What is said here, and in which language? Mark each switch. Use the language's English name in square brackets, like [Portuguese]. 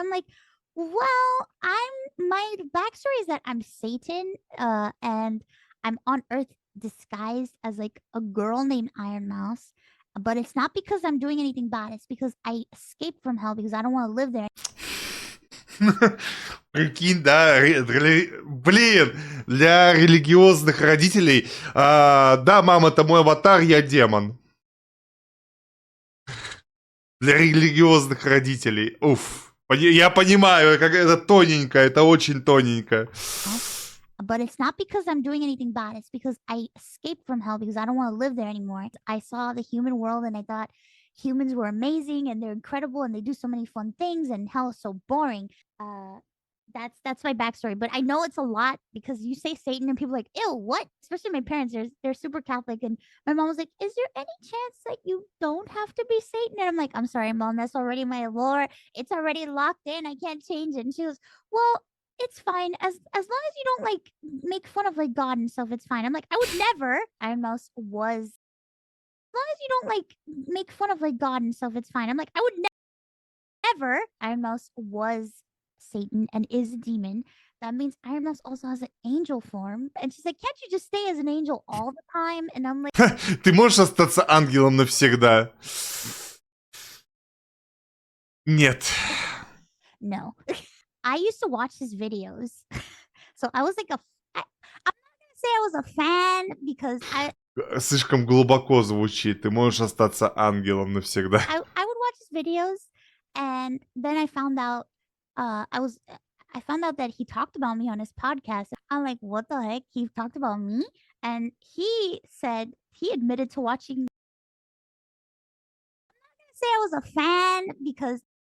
[English] I'm like, "Well, my backstory is that I'm Satan, and I'm on Earth disguised as like a girl named Iron Mouse. But it's not because I'm doing anything bad. It's because I escaped from hell because I don't want to live there." [Russian] Прикинь, да, блин, для религиозных родителей, да, мам, это мой аватар, я демон. Для религиозных родителей, уф, я понимаю, как это тоненько, это очень тоненько. [English] But it's not because I'm doing anything bad. It's because I escaped from hell because I don't want to live there anymore. I saw the human world and I thought humans were amazing and they're incredible and they do so many fun things, and hell is so boring. That's my backstory. But I know it's a lot because you say Satan and people are like, "Ew, what?" Especially my parents, they're super Catholic, and my mom was like, "Is there any chance that you don't have to be Satan?" And I'm like, "I'm sorry, Mom, that's already my lore. It's already locked in. I can't change it." And she goes, "Well, it's fine as long as you don't like make fun of like God and stuff. It's fine." I'm like, "I would never." Iron Mouse was. As long as you don't like make fun of like God and stuff, it's fine. I'm like, "I would never." Iron Mouse was Satan and is a demon. that means Iron Mouse also has an angel form. And she's like, can't you just stay as an angel all the time? And I'm like, [Russian] Ты можешь остаться ангелом навсегда? Нет. [English] no. I used to watch his videos. So I was like I'm not gonna say I was a fan because [Russian] Слишком глубоко звучит. Ты можешь остаться ангелом навсегда. [English] I would watch his videos, and then I found out I found out that he talked about me on his podcast. I'm like, what the heck? He talked about me? And he said he admitted to watching. I'm not gonna say I was a fan because